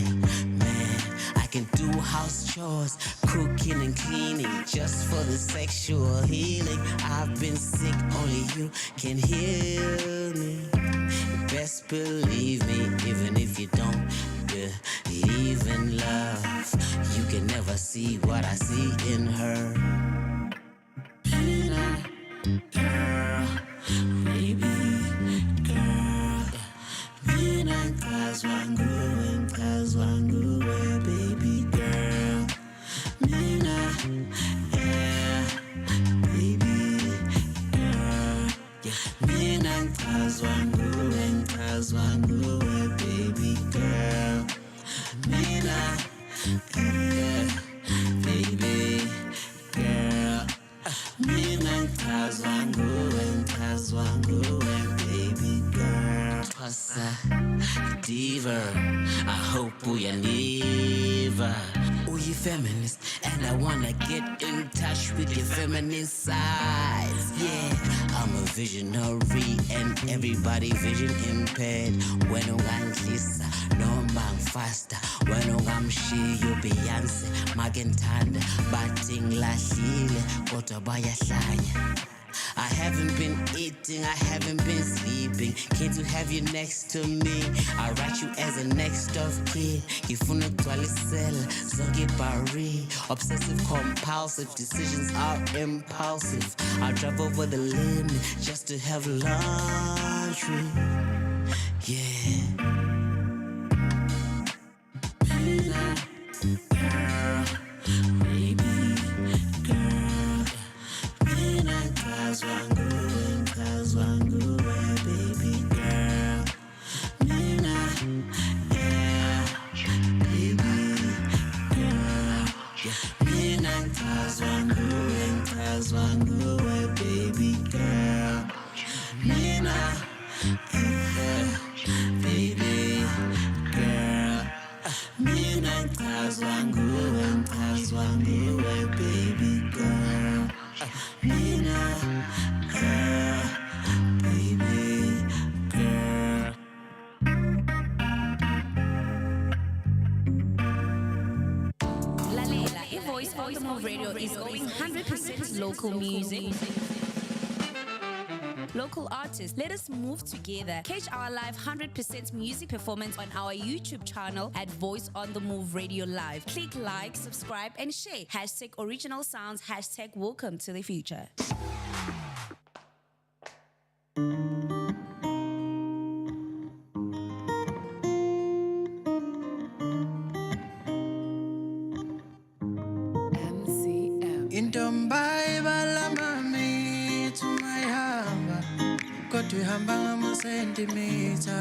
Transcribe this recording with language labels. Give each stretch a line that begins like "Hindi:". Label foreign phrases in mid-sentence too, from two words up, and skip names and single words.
English: Man, I can do house chores, cooking and cleaning, just for the sexual healing. I've been sick, only you can heal me. Best believe me, even if you don't believe in love, you can never see what I see in her. Mina girl, baby girl.
Zulu: Mina ngicazwa nguwe
English: baby girl. Mina yeah baby girl. Yeah.
Zulu: Mina ngicazwa nguwe
English: baby girl. Mina yeah baby girl.
Zulu: Mina ngicazwa nguwe
English: baby girl. Tossa, diva, I hope we are never. Oh, you feminist, and I wanna get in touch with your feminine sides. Yeah, I'm a visionary, and everybody vision impaired. When I'm Lisa, no man faster. When I'm she, you Beyonce, Magentanda, batting la hile, kota baya hlanya. I haven't been eating, I haven't been sleeping. Can't you have you next to me? I write you as a next of kin.
Zulu: Ngifuna ukugcwalisela zonke ibari.
English: Obsessive compulsive decisions are impulsive. I drive over the limit just to have laundry. Yeah. Mina girl, baby girl.
Zulu: Mina ngicazwa nguwe
English: baby girl. Mina yeah baby girl. Yeah.
Zulu: Mina ngicazwa nguwe
English: baby girl. Mina yeah baby girl.
Zulu: Mina ngicazwa nguwe
English: baby girl. Mina yeah baby girl.
Zulu: Lalela,
English: Voice on the Move Radio is going 100% local music. Local artists, let us move together. Catch our live 100% music performance on our YouTube channel at Voice on the Move Radio Live. Click like, subscribe, and share. Hashtag original sounds, hashtag welcome to the future.
Zulu: Intombai balamami tumayihamba kodwa ihamba ngama-centimeter.